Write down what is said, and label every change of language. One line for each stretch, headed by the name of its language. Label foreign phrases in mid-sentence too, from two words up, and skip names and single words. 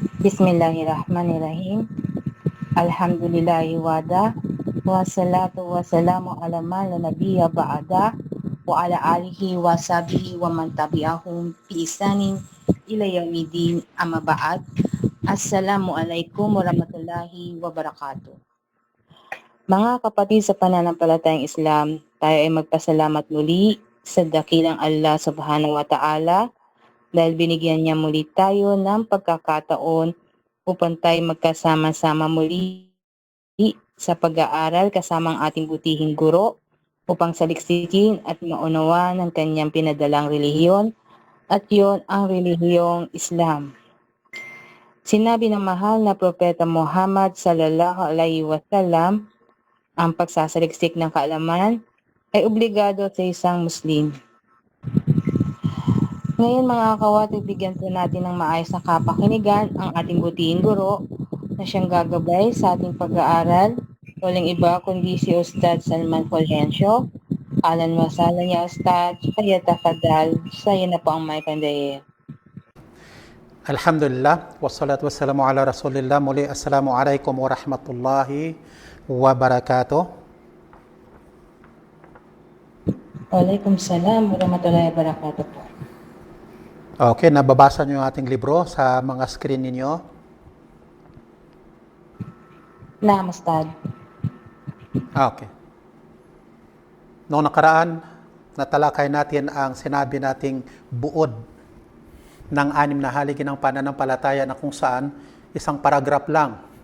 Arabic: بسم الله الرحمن الرحيم. الحمد لله وحده. والصلاة والسلام على من لا نبي بعده وعلى آله وصحبه ومن تبعهم بإحسان إلى يوم الدين أما بعد. السلام عليكم ورحمة الله وبركاته.
Filipino: Mga kapatid sa pananampalatayang Islam, tayo ay magpasalamat muli sa dakilang Allah
Arabic: سبحانه وتعالى
Filipino: dahil binigyan niya muli tayo ng pagkakataon upang tayo magkasama-sama muli sa pag-aaral kasama ang ating butihing guro upang saliksikin at maunawa ng kanyang pinadalang relihiyon at yon ang relihiyong Islam. Sinabi ng mahal na Propeta Muhammad
Arabic: صلى الله عليه وسلم,
Filipino: ang pagsasaliksik ng kaalaman ay obligado sa isang Muslim. Ngayon mga kawat, bigyan po natin ng maayos na kapakinigan ang ating butihing guro na siyang gagabay sa ating pag-aaral. Walang iba kundi si Ustad Salman Fulgencio.
Arabic: أهلا وسهلا يا أستاذ، فليتفضل.
Filipino: Sa'yo na po ang may pandaye.
Arabic: الحمد لله، والصلاة والسلام على رسول الله. Muli, السلام عليكم ورحمة الله وبركاته. وعليكم السلام ورحمة الله وبركاته po.
Filipino: Okay, nababasa niyo yung ating libro sa mga screen ninyo.
Arabic: Naam, Ustad.
Filipino: Okay. Noong nakaraan, natalakay natin ang sinabi nating buod ng 6 na haligi ng pananampalataya na kung saan isang paragraph lang.